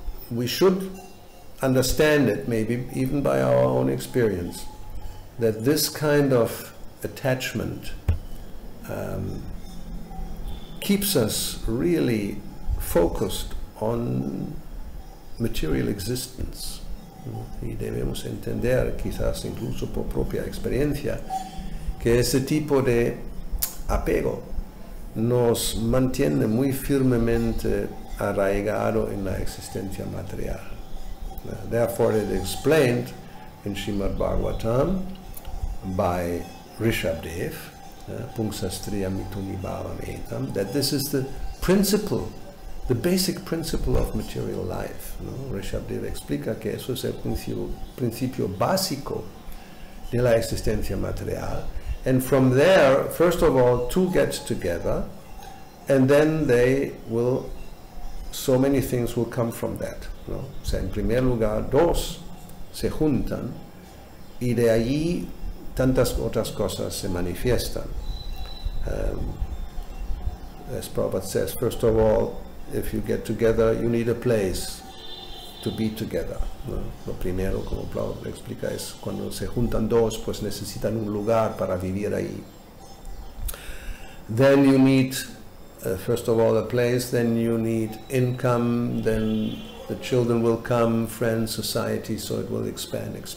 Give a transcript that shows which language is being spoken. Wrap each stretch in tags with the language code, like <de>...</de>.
<en>We should understand it, maybe even by our own experience, that this kind of attachment keeps us really focused on material existence.</en> <es>Y debemos entender, quizás incluso por propia experiencia, que ese tipo de apego nos mantiene muy firmemente arraigado en la existencia material.</es> <en>Therefore it is explained in Srimad Bhagavatam by Rishabdev,</en> <sa>Pungsastriya Mituni Bhavam Etam,</sa> <en>that this is the principle, the basic principle of material life.</en> <es>Rishabdev explica que eso es el principio básico de la existencia material.</es> <en>And from there, first of all, two get together, and then they will, so many things will come from that.</en> <es>O sea, en primer lugar, dos se juntan y de allí tantas otras cosas se manifiestan.</es> <en>As Prabhupada says, first of all, if you get together, you need a place to be together.</en> <es>Lo primero, como Prabhupada explica, es cuando se juntan dos, pues necesitan un lugar para vivir ahí.</es> <en>Then you need, first of all, a place, then you need income, then the children will come, friends, society, so it will expand.</en>